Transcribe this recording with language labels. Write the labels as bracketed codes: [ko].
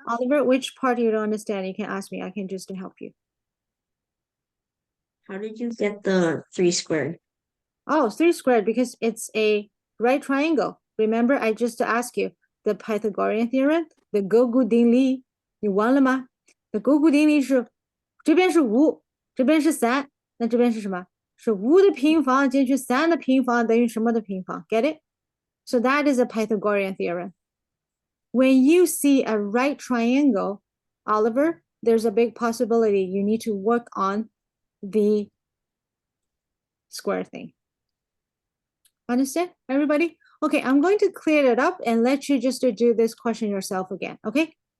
[en] Oliver, which part you don't understand? You can ask me. I can just help you. How did you get the 3 squared? Oh, 3 squared because it's a right triangle. Remember, I just asked you the Pythagorean theorem, the 勾股定理， [zh] 你忘了吗？ The 勾股定理是这边是5，这边是3，那这边是什么？是5的平方减去3的平方等于什么的平方？ [en] Get it? So that is a Pythagorean theorem. When you see a right triangle, Oliver, there's a big possibility you need to work on the square thing. Understand, everybody? Okay, I'm going to clear it up and let you just do this question yourself again, okay?